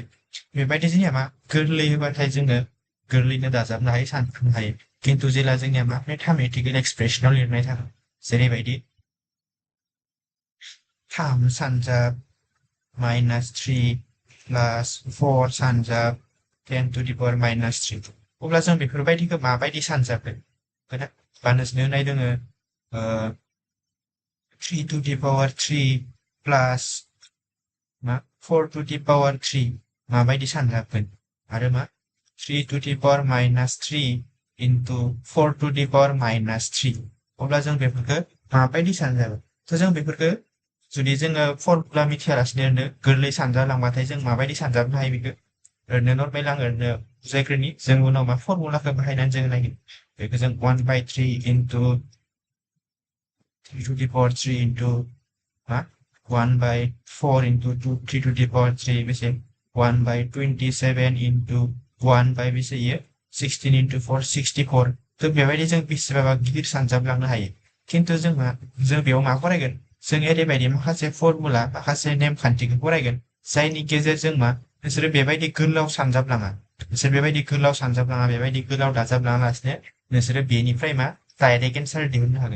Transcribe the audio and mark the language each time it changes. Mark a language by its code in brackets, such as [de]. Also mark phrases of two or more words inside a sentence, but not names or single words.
[brx] बेबायदि जोंनिया मा गोरलै होबाथाय जोङो गोरलैनो दाजाबनो हायो सानखांनो हायो। खिन्थु जेला जोंनिया मा [en] mathematical expression [brx] लिरनाय थागोन जेरैबायदि 3 सानजाब -3 प्लास 4 सानजाब 10 [en] to the power -3 [brx] अब्ला जों बेफोरबायदिखौ माबायदि सानजाबगोन बा नोंसोरनो होनाय दोङो [en] 3 to the power 3 [brx] प्लास मा [en] 4 to the power 3 [brx] माबायदि सानजाबगोन आरो मा [en] 3 to the power -3 [brx] into 4 to the power -3 अब्ला जों बेफोरखौ माबायदि सानजाबो। थ' जों बेफोरखौ जुदि जोङो फर्मुला मिथियालासिनो गोरलै सानजालांबाथाय जों माबायदि सानजाबनो हायो बेखौ ओरैनो नर्मेल आं ओरैनो बुजायग्रोनि जों उनाव मा फर्मुलाखौ बाहायनानै जों नायगोन। बेखौ जों [en] 1/3 into 3 to the power 3 into [brx] मा 1/4 into 3 to the power 3 बेसे 1/27 into 1/बेसे 16 into 4 64 थ' बेबायदि जों बेसेबां गिदिर सानजाबलांनो हायो। खिन्थु जों बेयाव मा फरायगोन जों ओरैबायदि माखासे फर्मुला माखासे नेमखान्थिखौ फरायगोन जायनि गेजेरजों मा नोंसोरो बेबायदि गोलाव सानजाबलाङा बेबायदि गोलाव सानजाबलाङा बेबायदि गोलाव दाजाबलाङालासिनो नोंसोरो बेनिफ्राय मा [en] direct answer [brx] दिहुननो हागोन।